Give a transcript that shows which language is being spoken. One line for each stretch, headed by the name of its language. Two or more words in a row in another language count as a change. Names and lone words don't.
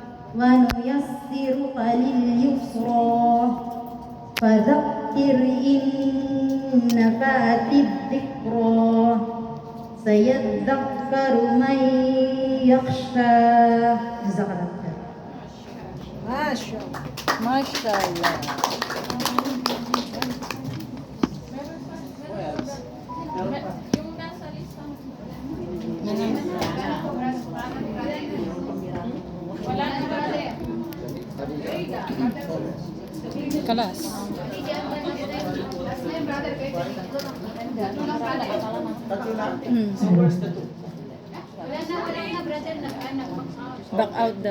Arabic: ونيسرك لليسرى فذكر إن نفعت الذكرى سيذكر من يخشى. جزاك الله خير. Mashallah.
Filipino: Yung nasa listang wala na brother. Kalas.
English: Back out daw.